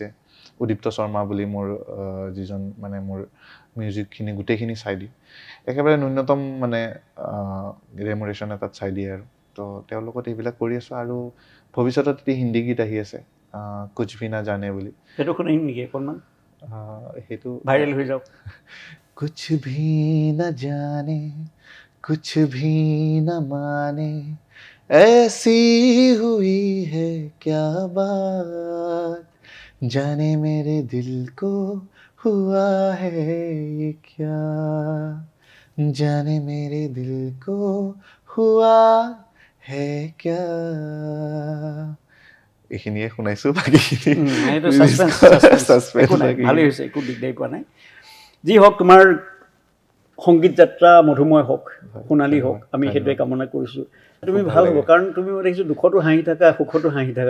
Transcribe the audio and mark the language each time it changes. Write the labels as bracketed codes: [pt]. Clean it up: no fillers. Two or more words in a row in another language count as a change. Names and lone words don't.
[as] উদীপ্ত শৰ্মা বুলি মোৰ যিজন মানে মোৰ মিউজিকখিনি গোটেইখিনি চাই দিয়ে, একেবাৰে ন্যূনতম মানে ৰেমুৰেশ্যন এটাত চাই দিয়ে আৰু। তো তেওঁৰ লগত এইবিলাক কৰি আছোঁ। আৰু ভৱিষ্যতত এটি হিন্দী গীত আহি আছে, কুছ ভি না জানে বুলি। সেইটো শুনিম নেকি অকণমান? সেইটো ভাইৰেল হৈ যাওক। [hi] कुछ भी न जाने कुछ भी न माने ऐसी हुई है क्या बात जाने मेरे दिल को हुआ है ये क्या जाने मेरे दिल को हुआ है क्या [as] এইখিনিয়ে শুনাইছোঁ। বাকীখিনি এইটো একো নাই, ভালেই হৈছে, একো দিগদাৰি পোৱা নাই। যি হওক, তোমাৰ সংগীত যাত্ৰা মধুময় হওক, সোণালী হওক, আমি সেইটোৱে কামনা কৰিছোঁ। তুমি ভাল হ'ব, কাৰণ তুমি মই দেখিছোঁ দুখতো হাঁহি থাকা, সুখতো হাঁহি থাকা।